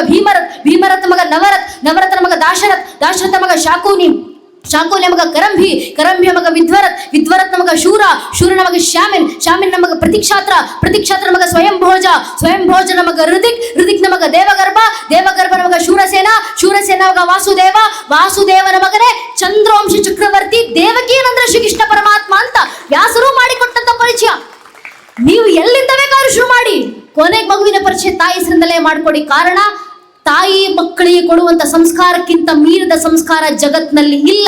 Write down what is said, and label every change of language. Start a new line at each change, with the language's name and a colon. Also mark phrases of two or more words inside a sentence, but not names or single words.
Kannada: ಭೀಮರಥ್, ಭೀಮರಥನ ಮಗ ನವರಥ್, ನವರಥನ ಮಗ ದಾಶರಥ್, ದಾಶರಥ ಮಗ ಶಾಕೂನಿ, ಶಾಕೂಲಿಯ ಮಗ ಕರಂಭಿ, ಕರಂಭಿಯ ಮಗ ವಿದ್ವರತ್, ವಿದ್ವರತ್ನ ಮಗ ಶೂರ, ಶೂರನ ಮಗ ಶ್ಯಾಮಿನ್, ಶ್ಯಾಮಿನ ಮಗ ಪ್ರತಿಕ್ಷಾತ್ರ, ಪ್ರತಿಕ್ಷಾತ್ರ ಮಗ ಸ್ವಯಂಭೋಜ, ಸ್ವಯಂಭೋಜನ ಮಗ ಋದಿಕ್, ಋದಿಕ್ನ ಮಗ ದೇವಗರ್ಭ, ದೇವಗರ್ಭನ ಮಗ ಶೂರಸೇನ, ಶೂರಸೇನ ಮಗ ವಾಸುದೇವ, ವಾಸುದೇವನ ಮಗನೇ ಚಂದ್ರವಂಶ ಚಕ್ರವರ್ತಿ ದೇವಕೀನಂದ್ರ ಶ್ರೀಕೃಷ್ಣ ಪರಮಾತ್ಮ ಅಂತ ವ್ಯಾಸರು ಮಾಡಿಕೊಟ್ಟಂತ ಪರಿಚಯ. ನೀವು ಎಲ್ಲಿಂದ ಬೇಕಾದ್ರೂ ಶುರು ಮಾಡಿ, ಕೊನೆಗೆ ಮಗುವಿನ ಪರಿಚಯ ತಾಯಿ ಹೆಸರಿಂದಲೇ ಮಾಡ್ಕೊಡಿ. ಕಾರಣ ತಾಯಿ ಮಕ್ಕಳಿಗೆ ಕೊಡುವಂತ ಸಂಸ್ಕಾರಕ್ಕಿಂತ ಮೀರಿದ ಸಂಸ್ಕಾರ ಜಗತ್ನಲ್ಲಿ ಇಲ್ಲ.